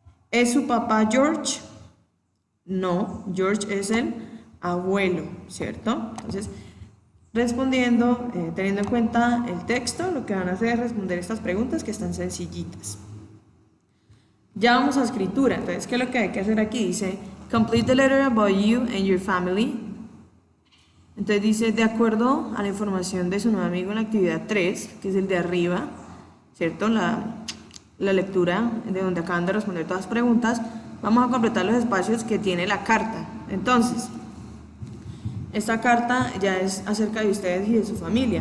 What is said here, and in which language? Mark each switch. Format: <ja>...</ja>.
<es>¿Es su papá George? No, George es el abuelo, ¿cierto? Entonces, respondiendo, teniendo en cuenta el texto, lo que van a hacer es responder estas preguntas que están sencillitas. Ya vamos a escritura. Entonces, ¿qué es lo que hay que hacer aquí? Dice,</es> <en>complete the letter about you and your family.</en> <es>Entonces dice, de acuerdo a la información de su nuevo amigo en la actividad 3, que es el de arriba, ¿cierto? La lectura de donde acaban de responder todas las preguntas, vamos a completar los espacios que tiene la carta. Entonces, esta carta ya es acerca de ustedes y de su familia.</es>